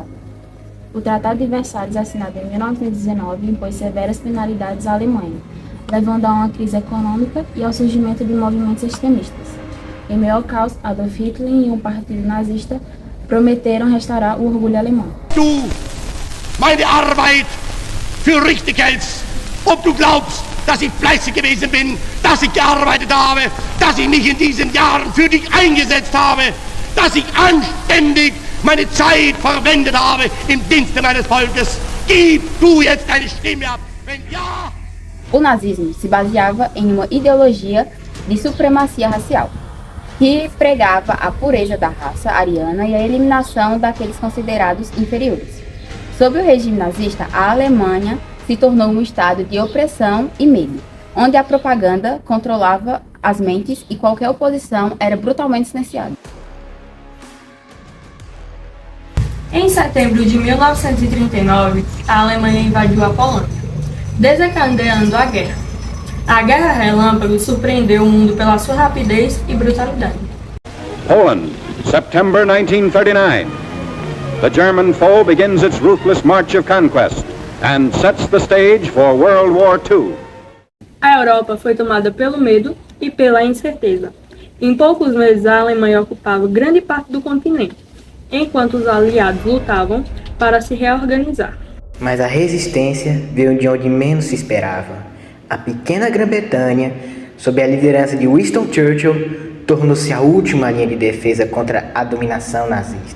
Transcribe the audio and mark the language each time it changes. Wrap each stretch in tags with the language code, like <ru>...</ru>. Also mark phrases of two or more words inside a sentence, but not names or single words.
<pt>O Tratado de Versalhes, assinado em 1919, impôs severas penalidades à Alemanha, levando a uma crise econômica e ao surgimento de movimentos extremistas. Em meio ao caos, Adolf Hitler e um partido nazista prometeram restaurar o orgulho alemão.</pt> <de>Du meine Arbeit für richtig hältst, ob du glaubst, dass ich fleißig gewesen bin, dass ich gearbeitet habe, dass ich mich in diesen Jahren für dich eingesetzt habe, dass ich anständig meine Zeit verwendet habe im Dienste meines Volkes. Gib du jetzt deine Stimme ab, wenn ja...</de> <pt>O nazismo se baseava em uma ideologia de supremacia racial, que pregava a pureza da raça ariana e a eliminação daqueles considerados inferiores. Sob o regime nazista, a Alemanha se tornou um estado de opressão e medo, onde a propaganda controlava as mentes e qualquer oposição era brutalmente silenciada. Em setembro de 1939, a Alemanha invadiu a Polônia, desencadeando a guerra. A Guerra Relâmpago surpreendeu o mundo pela sua rapidez e brutalidade.</pt> <en>Poland, September 1939. The German foe begins its ruthless march of conquest and sets the stage for World War II.</en> <pt>A Europa foi tomada pelo medo e pela incerteza. Em poucos meses, a Alemanha ocupava grande parte do continente, enquanto os aliados lutavam para se reorganizar. Mas a resistência veio de onde menos se esperava. A pequena Grã-Bretanha, sob a liderança de Winston Churchill, tornou-se a última linha de defesa contra a dominação nazista.</pt>